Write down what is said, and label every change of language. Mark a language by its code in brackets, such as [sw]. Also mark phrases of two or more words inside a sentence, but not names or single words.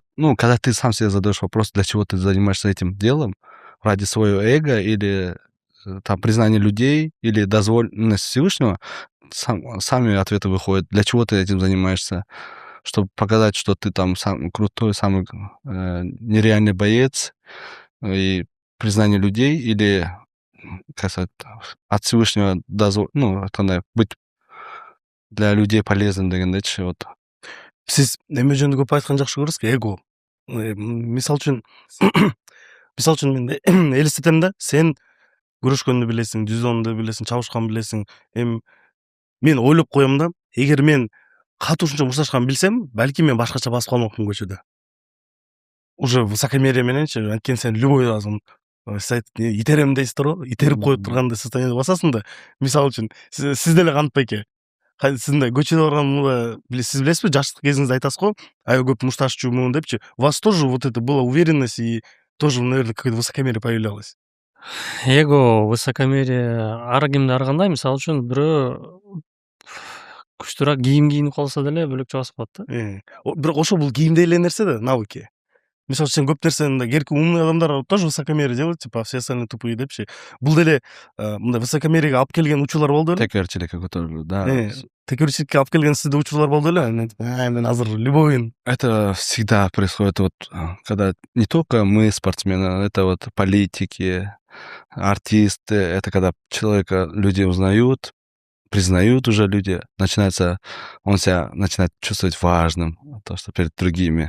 [ru] Ну, когда ты сам себе задаешь вопрос, для чего ты занимаешься этим делом, ради своего эго или там признания людей, или дозволенность Всевышнего, сами ответы выходят, для чего ты этим занимаешься, чтобы показать, что ты там самый крутой, самый нереальный боец, и признание людей, или, как сказать, от Всевышнего быть для людей полезным дегендечи, вот. [ky] Сиз эме жөнүндө көп айткан жакшы көрөсүзбү? Эго. Мисалы үчүн мен элестетем да, сен күрөшкөндү билесиң, дзюдону билесиң, чабышканды билесиң. Мен ойлоп коем да, эгер мен катуу ушунча мушташкан билсем, балким мен башкача басып калмакмын көчөдө. [ru] Уже высокомерие [ky] мененчи, анткени сен любой азым итерем дейсиздер го, итерип коюп тургандай состояние басасың да. Мисалы үчүн сиз деле кантип байке? Сизде көчөдө барганда сиз билесизби, жаштык кезиңизде айтасыз го, аябай көп мушташчумун депчи. [ru] У вас тоже вот это была уверенность и тоже, наверное, какое-то высокомерие появлялось. [ky] Эго, высокомерие ар кимде ар кандай. Мисалы үчүн бирөө күчтүүрөөк кийим кийинип калса деле бөлөкчө басып калат да. Бирок ошо бул кийимде эле нерсе да, навыки. мисалы үчүн көп нерсени керки [ru] умный адамдар тоже высокомерие делают, типа все остальные тупые депчи. [ky] Бул деле мындай высокомерияга алып келген учурлар болду беле? Текерчиликке көтөрүлүү, да. Текеберчиликке алып келген сизде учурлар болду беле? Мен азыр любойын. [ru] Это всегда происходит, вот, когда не только мы спортсмены, это вот политики, артисты, это когда человека люди узнают, признают уже люди, он себя начинает чувствовать важным, то, что перед другими.